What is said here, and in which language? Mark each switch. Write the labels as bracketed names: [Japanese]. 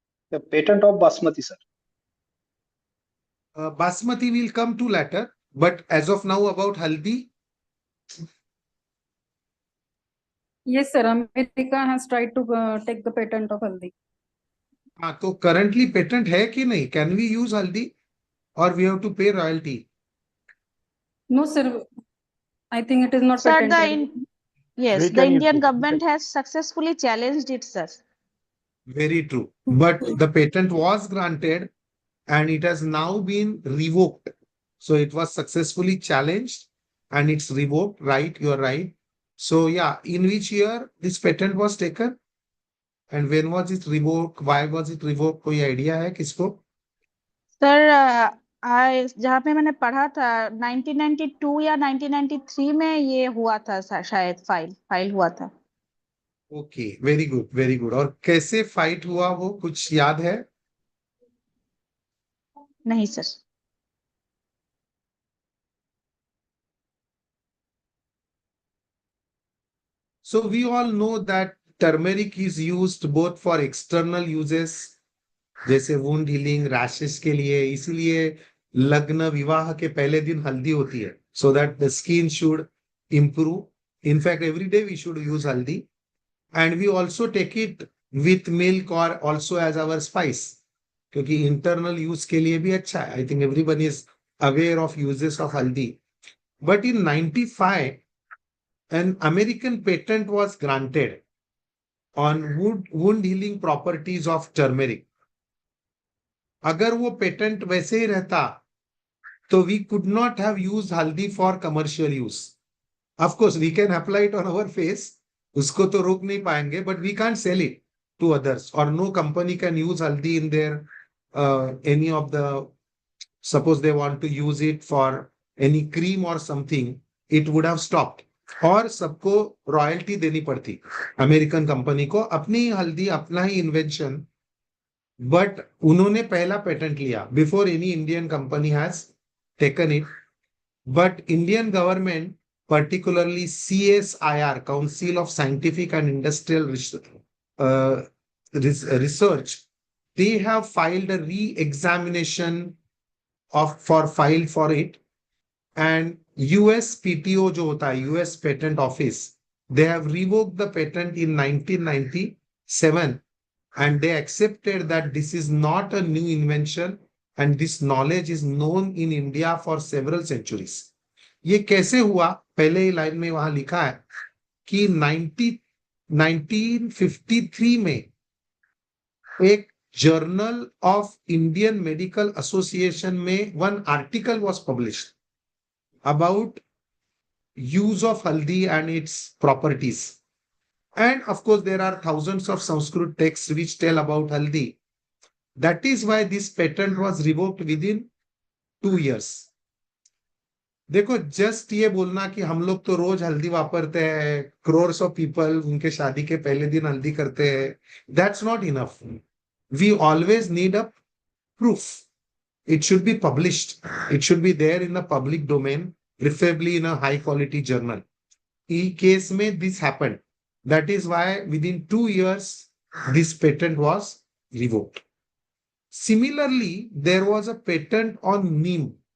[English] The patent of Basmati, sir. Basmati will come to later, but as of now about haldi, Yes, sir. America has tried to take the patent of haldi. [Hindi] हाँ तो [English] currently [Hindi] patent है कि नहीं? [English] Can we use haldi or we have to pay royalty? No, sir. I think it is not Sir, patented. yes, the Indian government has successfully challenged it, sir. Very true. But the patent was granted and it has now been revoked. So it was successfully challenged and it's revoked, right? You're right. So yeah, in which year this patent was taken? And when was it revoked? Why was it revoked? [Hindi] कोई idea है किसको? Sir जहाँ पे मैंने पढ़ा था 1992 या 1993 में ये हुआ था शायद फाइल हुआ था. [English] Okay, very good, very good. [Hindi] और कैसे फाइट हुआ वो कुछ याद है? नहीं sir. [English] So we all know that turmeric is used both for external uses [Hindi] जैसे वुंड हीलिंग, रैशेस के लिए. इसीलिए लग्न विवाह के पहले दिन हल्दी होती है [English] so that the skin should improve. In fact, every day we should use haldi and we also take it with milk or also as our spice [Hindi] क्योंकि [English] internal use [Hindi] के लिए भी अच्छा है. [English] I think everyone is aware of uses of haldi. But in 95, an American patent was granted on wound healing properties of turmeric. [Hindi] अगर वो patent वैसे ही रहता तो [English] we could not have used haldi for commercial use. Of course, we can apply it on our face. [Hindi] उसको तो रोक नहीं पाएंगे, [English] but we can't sell it to others or no company can use haldi in their any of the, suppose they want to use it for any cream or something, it would have stopped. [Hindi] और सबको royalty देनी पड़ती American company को, अपनी ही हल्दी, अपना ही invention. [English] but [Hindi] उन्होंने पहला पेटेंट लिया [English] Before any Indian company has taken it. But Indian government, particularly CSIR, Council of Scientific and Industrial Research, they have filed a re-examination for it, and US PTO [Hindi] जो होता है, [English] US Patent Office, they have revoked the patent in 1997, and they accepted that this is not a new invention and this knowledge is known in India for several centuries. [Hindi] ये कैसे हुआ? पहले ही line में वहां लिखा है कि 1953 में एक journal of Indian medical association में [English] One article was published about use of haldi and its properties. And of course, there are thousands of Sanskrit texts which tell about haldi. That is why this patent was revoked within 2 years. [Hindi] देखो, just ये बोलना कि हम लोग तो रोज हल्दी वापरते हैं, [English] crores of people [Hindi] उनके शादी के पहले दिन हल्दी करते हैं, [English] that's not enough. We always need a proof. It should be published. It should be there in the public domain, preferably in a high quality journal. In case में this happened. That is why within 2 years, this patent was revoked. Similarly, there was a patent on neem.